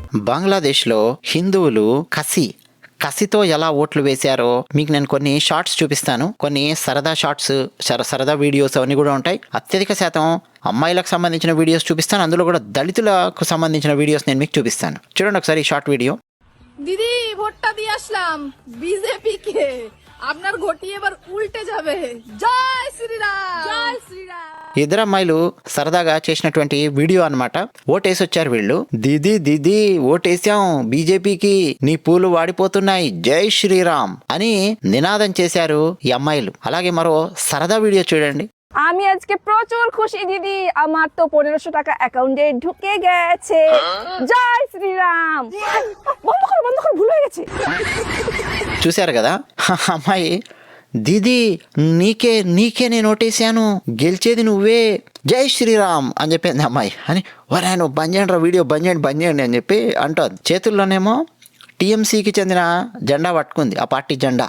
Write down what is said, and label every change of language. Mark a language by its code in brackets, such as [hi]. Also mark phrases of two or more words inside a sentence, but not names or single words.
[te] బంగ్లాదేశ్లో హిందువులు కసితో ఎలా ఓట్లు వేశారో మీకు నేను కొన్ని షార్ట్స్ చూపిస్తాను. కొన్ని సరదా షార్ట్స్, సరదా వీడియోస్ అవన్నీ కూడా ఉంటాయి. అత్యధిక శాతం అమ్మాయిలకు సంబంధించిన వీడియోస్ చూపిస్తాను. అందులో కూడా దళితులకు సంబంధించిన వీడియోస్ నేను మీకు చూపిస్తాను. చూడండి ఒకసారి ఈ షార్ట్ వీడియో. [bn] দিদি ভোটটা দিয়ে আসলাম বিজেপি কে, আপনার ঘটি এবার উল্টে যাবে। জয় শ্রীরাম, জয় শ্রীরাম। [te] ఇద్దరు అమ్మాయిలు సరదాగా చేసినటువంటి వీడియో అన్నమాట. ఓటేసి వచ్చారు వీళ్ళు. దీదీ ఓటేసాం బీజేపీకి, నీ పూలు వాడిపోతున్నాయి, జై శ్రీరామ్ అని నినాదం చేశారు ఈ అమ్మాయిలు. అలాగే మరో సరదా వీడియో చూడండి. [bn] আমি আজকে প্রচুর খুশি দিদি, আমার তো 1500 টাকা অ্যাকাউন্টে ঢুকে গেছে। জয় শ্রীরাম। বন্ধ কর ভুল হয়ে গেছে। [te] చూశారు కదా అమ్మాయి, దీదీ నీకే నేను ఓటేసాను, గెలిచేది నువ్వే, జై శ్రీరామ్ అని చెప్పింది అమ్మాయి. అని వరే నువ్వు బంద్ చేయండి రా వీడియో, బంద్ చేయండి అని చెప్పి అంటోంది. చేతుల్లోనేమో టీఎంసీకి చెందిన జెండా పట్టుకుంది, ఆ పార్టీ జెండా.